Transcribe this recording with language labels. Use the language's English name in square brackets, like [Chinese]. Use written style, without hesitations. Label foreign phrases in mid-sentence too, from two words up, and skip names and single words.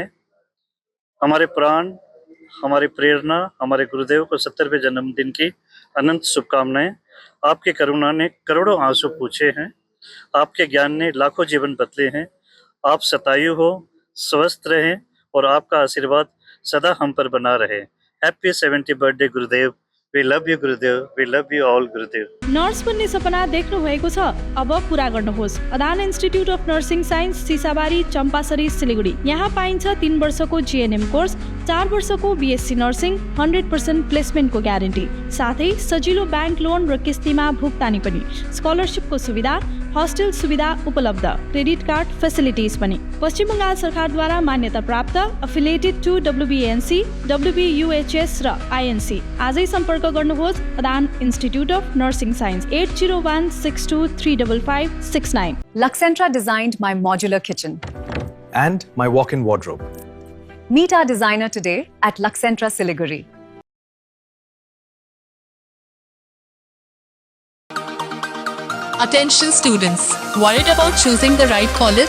[Hindi] हमारे प्राण, हमारी प्रेरणा, हमारे गुरुदेव को 70वें जन्मदिन की अनंत शुभकामनाएं। आपकी करुणा ने करोड़ों आंसू पूछे हैं, आपके ज्ञान ने लाखों जीवन बदले हैं। आप शतायु हो, स्वस्थ रहें और आपका आशीर्वाद सदा हम पर बना रहे। [English] Happy 70th birthday गुरुदेव। We love you गुरुदेव, we love you all गुरुदेव। [Nepali] नर्स बन्ने सपना देख्नु भएको छ, अब पूरा गर्नुहोस्। अदान इन्स्टिट्युट अफ नर्सिङ साइन्स, सिसाबारी, चम्पासरी, सिलिगुडी। यहाँ पाइन्छ 3 वर्षको जीएनएम कोर्स, 4 वर्षको बीएससी नर्सिङ, 100% प्लेसमेन्टको ग्यारेन्टी, साथै सजिलो [English] bank loan [Nepali] र किस्तीमा भुक्तानी पनि, स्कलरसिपको सुविधा, हस्टेल सुविधा उपलब्ध, [English] credit card facilities [Nepali] पनि। पश्चिम बङ्गाल सरकारद्वारा मान्यता प्राप्त, [English] affiliated to WBNC, [Nepali] WBUHS र INC। आजै सम्पर्क गर्नुहोस् अदान इन्स्टिट्युट अफ नर्सिङ साइन्स, 8016235569। [English] Luxentra designed my modular kitchen And my walk-in wardrobe. Meet our designer today at Luxentra Siliguri. Attention students, worried about choosing the right college?